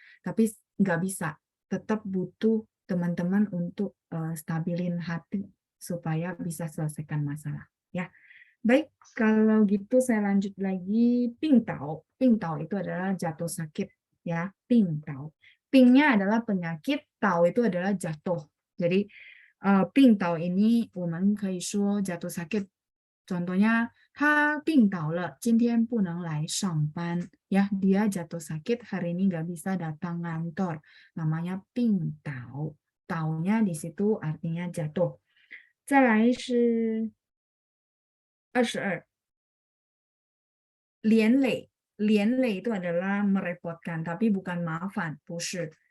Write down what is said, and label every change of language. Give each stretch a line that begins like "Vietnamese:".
Indonesian: Tapi nggak bisa. Tetap butuh teman-teman untuk stabilin hati supaya bisa selesaikan masalah. Ya, baik. Kalau gitu saya lanjut lagi. Pingtau. Pingtau itu adalah jatuh sakit. Ya, pingtau. Pingnya adalah penyakit, tau itu adalah jatuh. Jadi 病倒 ini
Chinese: 我们可以说
Indonesian: jatuh sakit.
Chinese: Contohnya, 他病倒了，今天不能来上班.
Indonesian: Ya, dia jatuh sakit, hari ini nggak bisa datang kantor. Namanya 病倒.Taunya di situ artinya jatuh.
Chinese: 再来是22. 连累.
Indonesian: 连累 itu adalah merepotkan, tapi bukan maafan, 不是.